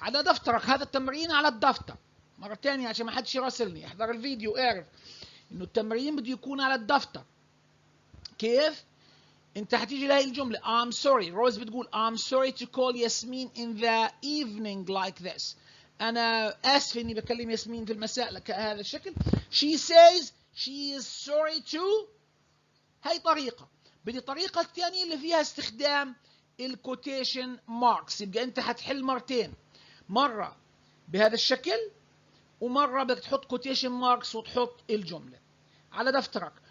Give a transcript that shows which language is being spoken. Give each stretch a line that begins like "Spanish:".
Arabic: على دفترك، هذا التمرين على الدفتر. مرة ثانية عشان ما حدش يراسلني، احضر الفيديو اعرف إنه التمرين بده يكون على الدفتر. كيف؟ أنت هتيجي لهي الجملة
English: I'm sorry.
Arabic: روز بتقول
English: I'm sorry to call Yasmin in the evening like this.
Arabic: أنا آسف إني بكلم ياسمين في المساء بهذا الشكل.
English: She says she is sorry to.
Arabic: هاي طريقة. بدي الطريقة الثانية اللي فيها استخدام الكوتيشن ماركس. يبقى أنت هتحل مرتين، مرة بهذا الشكل ومرة بدك تحط كوتيشن ماركس وتحط الجملة على دفترك.